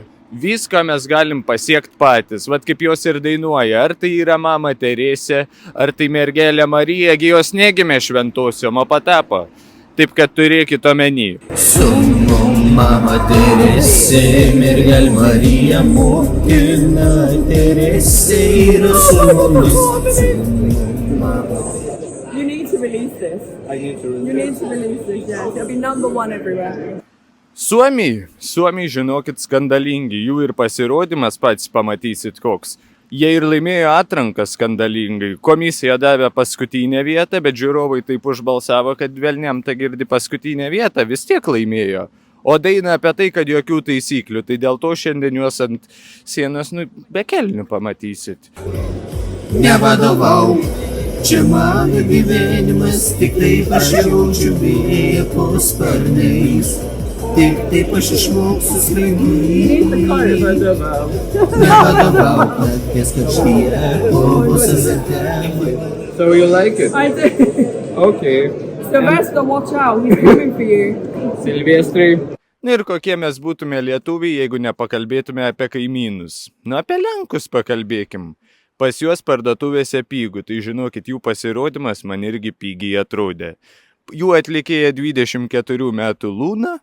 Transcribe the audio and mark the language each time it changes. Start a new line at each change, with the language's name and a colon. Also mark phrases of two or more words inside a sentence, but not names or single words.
Lithuanian: Viską mes galim pasiekti patys, vat kaip jos ir dainuoja, ar tai yra mama Teresė, ar tai mergelė Marija, jos negimė šventosiom, o patapo. Taip, kad turėkit omeny. Sūnum, mama Teresė, mergelė Marija, motina Teresė yra sūnus.
English: You need to release this. You need to release this, yes. It'll be number one everywhere.
Lithuanian: Suomiai, žinokit, skandalingi, jų ir pasirodymas pats pamatysit koks. Jie ir laimėjo atranką skandalingai. Komisija davė paskutinę vietą, bet žiūrovai taip užbalsavo, kad velniam ta girdi paskutinę vietą, vis tiek laimėjo. O daina apie tai, kad jokių taisyklių, tai dėl to šiandien juos ant sienos be kelnių pamatysit. Nevadovau, čia mano gyvenimas, tik taip aš jaučiu vėją po sparnais. Tik taip aš išmoksiu skraidyti. Nevadovau, nakties karštyje, kovos azarte.
English: So you like it? I do. Okay. Sylvester, watch out. He's coming for you.
Lithuanian: Silvestrai. Ir kokie mes būtume lietuviai, jeigu nepakalbėtume apie kaimynus. Apie lenkus pakalbėkim. Pas juos parduotuvėse pigų, tai žinokit, jų pasirodymas man irgi pigiai atrodė. Jų atlikėja 24 metų Luna.